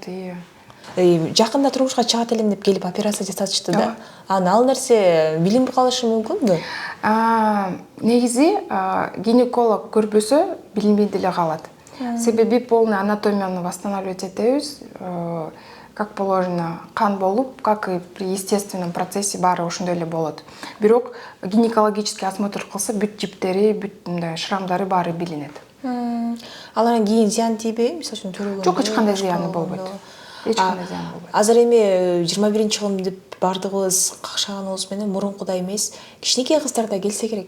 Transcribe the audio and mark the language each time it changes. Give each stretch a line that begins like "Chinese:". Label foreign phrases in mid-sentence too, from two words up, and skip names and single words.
Kyrgyz: Жакында турмушка чыгат элем деп келип операция жасатышты да. Ал нерсе билинбей калышы мүмкүнбү? Негизи гинеколог көрбөсө билинбей деле калат. Себеби полный анатомияны восстанавливать этебиз,
Russian: как положено,
Kyrgyz: кан болуп,
Russian: как и при естественном процессе
Kyrgyz: баары ошондой эле болот. Бирок
Russian: гинекологический осмотр
Kyrgyz: кылса бүт жиптери, бүт шрамдары баары билинет. Алардан кийин зыян тийбейби? Мисалы үчүн төрөгөн. Жок, эч кандай зыяны болбойт. Эч кандай зыяны болбойт. Азыр эми 21-кылым деп бардыгыбыз какшаганыбыз менен мурункудай эмес, кичинекей кыздар да келсе керек.